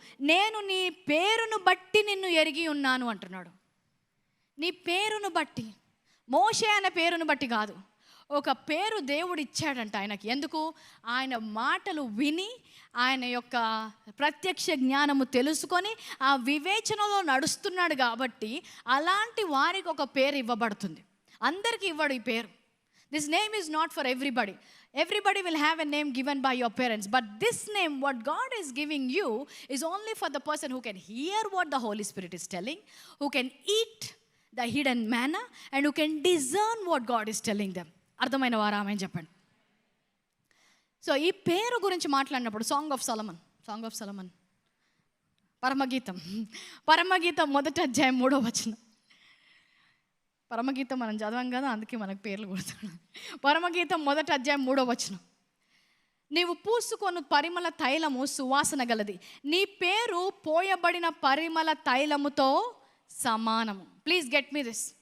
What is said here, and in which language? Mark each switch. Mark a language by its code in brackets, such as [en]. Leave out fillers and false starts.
[te] నేను నీ పేరును బట్టి నిన్ను ఎరిగి ఉన్నాను అంటున్నాడు. నీ పేరును బట్టి, మోషే అనే పేరును బట్టి కాదు. ఒక పేరు దేవుడు ఇచ్చాడంట ఆయనకి. ఎందుకు? ఆయన మాటలు విని, ఆయన యొక్క ప్రత్యక్ష జ్ఞానము తెలుసుకొని ఆ వివేచనలో నడుస్తున్నాడు కాబట్టి అలాంటి వారికి ఒక పేరు ఇవ్వబడుతుంది. అందరికీ ఇవ్వడు ఈ పేరు. [en] This name is not for everybody. Everybody will have a name given by your parents, but this name, what God is giving you, is only for the person who can hear what the Holy Spirit is telling, who can eat the hidden manna, and who can discern what God is telling them. [te] అర్థమైన వారా ఆమె చెప్పండి. So ఈ పేరు గురించి మాట్లాడినప్పుడు song of సొలొమన్ పరమగీతం 1:3 పరమగీతం మనం చదవం కదా, అందుకే మనకు పేర్లు గుర్తున్నాయి. పరమగీతం 1:3 నీవు పూసుకొను పరిమళ తైలము సువాసన గలది, నీ పేరు పోయబడిన పరిమళ తైలముతో సమానము. [en] Please get me this.